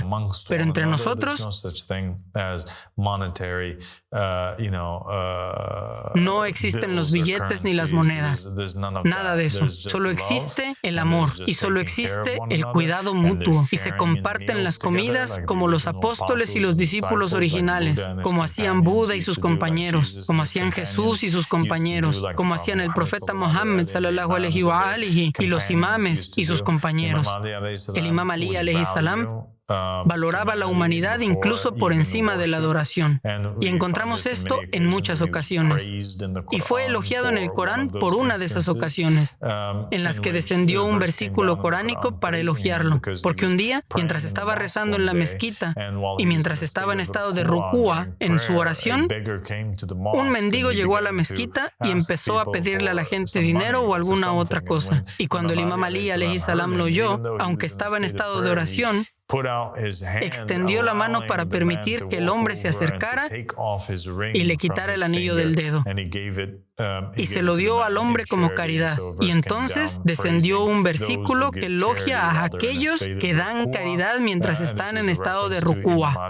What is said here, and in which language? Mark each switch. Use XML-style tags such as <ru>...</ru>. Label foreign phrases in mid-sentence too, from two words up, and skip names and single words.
<es>Pero entre nosotros no existen los billetes ni las monedas. Nada de eso. Solo existe el amor y solo existe el cuidado mutuo. Y se comparten las comidas como los apóstoles y los discípulos originales, como hacían Buda y sus compañeros, como hacían Jesús y sus compañeros, como hacían el profeta Muhammad</es> <ar>صلى الله عليه وآله</ar> <es>y los imames y sus compañeros. El imam Ali</es> <ar>عليه السلام</ar> <es>valoraba la humanidad incluso por encima de la adoración. Y encontramos esto en muchas ocasiones. Y fue elogiado en el Corán por una de esas ocasiones, en las que descendió un versículo coránico para elogiarlo. Porque un día, mientras estaba rezando en la mezquita y mientras estaba en estado de rukúa en su oración, un mendigo llegó a la mezquita y empezó a pedirle a la gente dinero o alguna otra cosa. Y cuando el imam Ali</es> <ar>عليه السلام</ar> <es>lo oyó, aunque estaba en estado de oración, extendió la mano para permitir que el hombre se acercara y le quitara el anillo del dedo. y se lo dio al hombre como caridad. Y entonces descendió un versículo que elogia a aquellos que dan caridad mientras están en estado de rukúa.</es>